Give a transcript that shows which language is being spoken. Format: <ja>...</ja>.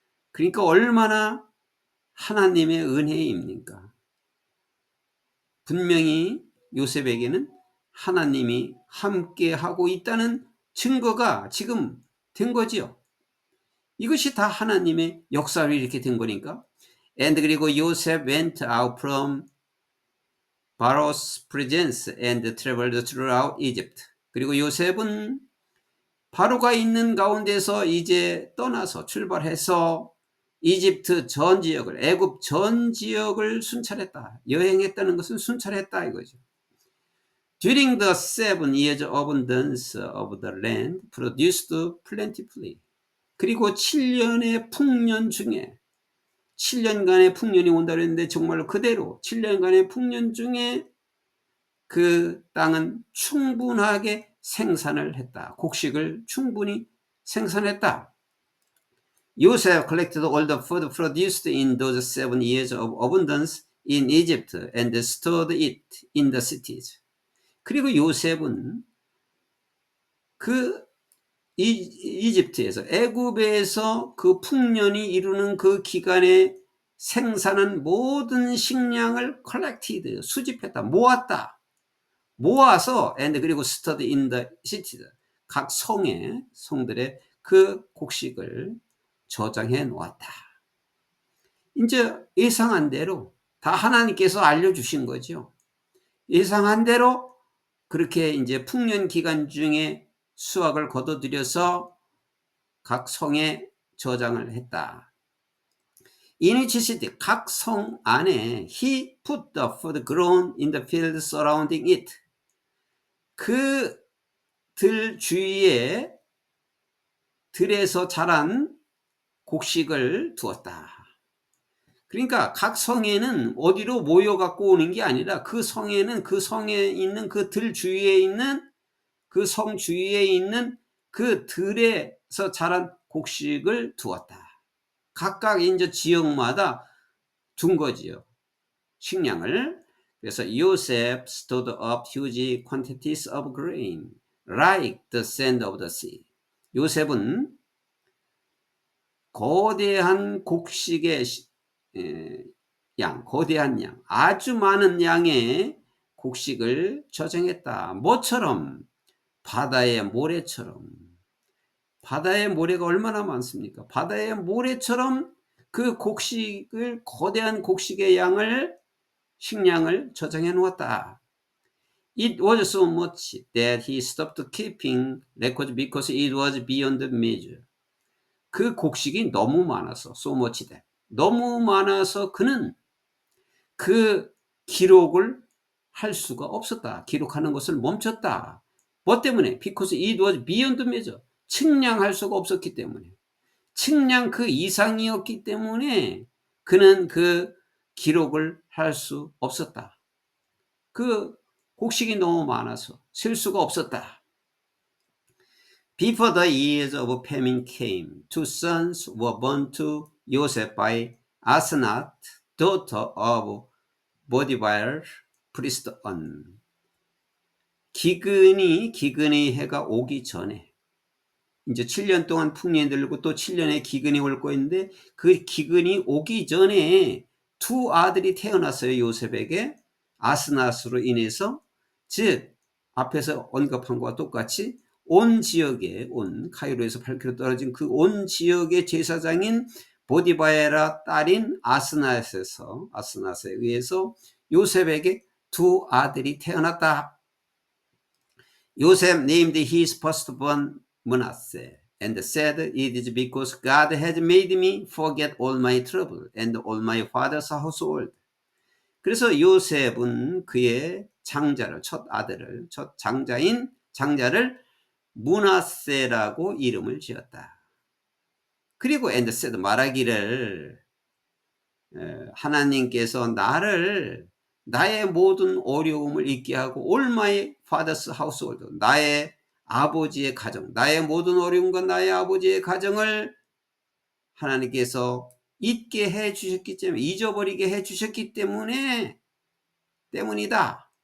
<ko>그러니까 얼마나 하나님의 은혜입니까? 분명히 요셉에게는 하나님이 함께 하고 있다는 증거가 지금 된 거지요. 이것이 다 하나님의 역사로 이렇게 된 거니까.</ko> <en>And 그리고 요셉 went out from Pharaoh's presence and traveled throughout Egypt.</en> <ko>그리고 요셉은 바로가 있는 가운데서 이제 떠나서 출발해서 이집트 전 지역을, 애굽 전 지역을 순찰했다. 여행했다는 것은 순찰했다 이거죠.</ko> <en>During the 7 years abundance of the land produced plentifully.</en> <ko>그리고 7년의 풍년 중에 7년간의 풍년이 온다고 했는데 정말로 그대로 7년간의 풍년 중에 그 땅은 충분하게 생산을 했다. 곡식을 충분히 생산했다.</ko> <en>Joseph collected all the food produced in those 7 years of abundance in Egypt and stored it in the cities.</en> <ko>그리고 요셉은 그 이집트에서 애굽에서 그 풍년이 이루는 그 기간에 생산한 모든 식량을 collected 수집했다. 모았다. 모아서 and 그리고</ko> <en>stored in the cities</en> <ko>각 성들의 그 곡식을 저장해 놓았다. 이제 예상한 대로 다 하나님께서 알려주신 거죠. 예상한 대로 그렇게 이제 풍년 기간 중에 수확을 거둬들여서 각 성에 저장을 했다.</ko> <en>In each city,</en> <ko>각 성 안에</ko> <en>he put the food grown in the field surrounding it.</en> <ko>그 들 주위에 들에서 자란 곡식을 두었다. 그러니까 각 성에는 어디로 모여 갖고 오는 게 아니라 그 성에는 그 성에 있는 그 들 주위에 있는 그 성 주위에 있는 그 들에서 자란 곡식을 두었다. 각각 이제 지역마다 둔 거지요. 식량을. 그래서</ko> <en>Joseph stored up huge quantities of grain like the sand of the sea.</en> <ko>요셉은 거대한 곡식의 양, 거대한 양, 아주 많은 양의 곡식을 저장했다. 뭐처럼? 바다의 모래처럼. 바다의 모래가 얼마나 많습니까? 바다의 모래처럼 그 곡식을, 거대한 곡식의 양을, 식량을 저장해 놓았다.</ko> <en>It was so much that he stopped keeping records because it was beyond measure.</en> <ko>그 곡식이 너무 많아서,</ko> <en>so much that.</en> <ko>너무 많아서 그는 그 기록을 할 수가 없었다. 기록하는 것을 멈췄다. 뭐 때문에?</ko> <en>Because it was beyond measure.</en> <ko>측량할 수가 없었기 때문에. 측량 그 이상이었기 때문에 그는 그 기록을 할 수 없었다. 그 곡식이 너무 많아서 셀 수가 없었다.</ko> <en>Before the years of famine came, 2 sons were born to Joseph by Asenath, daughter of Potiphar, priest On.</en> <ko>기근의 해가 오기 전에 이제 7년 동안 풍년이 들고 또 7년의 기근이 올 거인데 그 기근이 오기 전에 두 아들이 태어났어요. 요셉에게. 아스낫으로 인해서, 즉 앞에서 언급한 것과 똑같이 온 지역에, 온 카이로에서 8km 떨어진 그 온 지역의 제사장인 보디바에라 딸인 아스낫에 의해서 요셉에게 두 아들이 태어났다.</ko> <en>요셉 named his firstborn Manasseh and said, It is because God has made me forget all my trouble and all my father's household.</en> <ko>그래서 요셉은 그의 장자를, 첫 장자를 므낫세라고 이름을 지었다. 그리고</ko> <en>and said</en> <ko>말하기를 하나님께서 나를 나의 모든 어려움을 잊게 하고</ko> <en>all my father's household</en> <ko>나의 아버지의 가정 나의 모든 어려움과 나의 아버지의 가정을 하나님께서 잊게 해 주셨기 때문에 잊어버리게 해 주셨기 때문이다.</ko>